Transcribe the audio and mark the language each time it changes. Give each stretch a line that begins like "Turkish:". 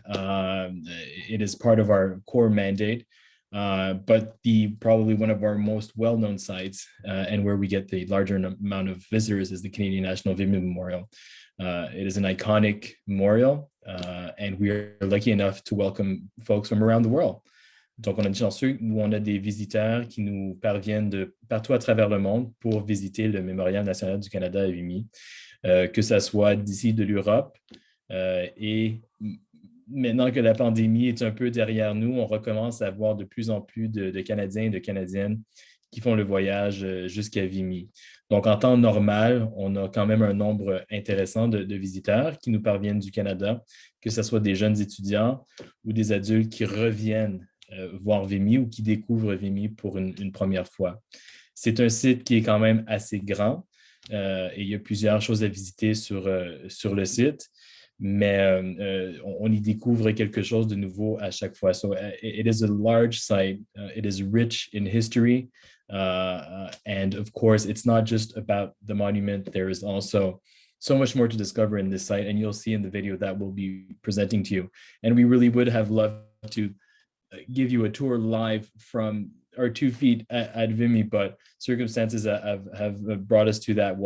English: It is part of our core mandate, but probably one of our most well-known sites and where we get the larger amount of visitors is the Canadian National Vimy Memorial. It is an iconic memorial, and we are lucky enough to welcome folks from around the world.
French: Donc, on a chanceux où on a des visiteurs qui nous parviennent de partout à travers le monde pour visiter le Mémorial national du Canada à Vimy, que ça soit d'ici de l'Europe. Et maintenant que la pandémie est un peu derrière nous, on recommence à voir de plus en plus de Canadiens et de Canadiennes qui font le voyage jusqu'à Vimy. Donc, en temps normal, on a quand même un nombre intéressant de visiteurs qui nous parviennent du Canada, que ce soit des jeunes étudiants ou des adultes qui reviennent voir Vimy ou qui découvrent Vimy pour une première fois. C'est un site qui est quand même assez grand et il y a plusieurs choses à visiter sur le site, mais on y découvre quelque chose de nouveau à chaque fois.
English: So it is a large site. It is rich in history. And of course, it's not just about the monument. There is also so much more to discover in this site, and you'll see in the video that we'll be presenting to you. And we really would have loved to give you a tour live from our 2 feet at Vimy, but circumstances have brought us to that.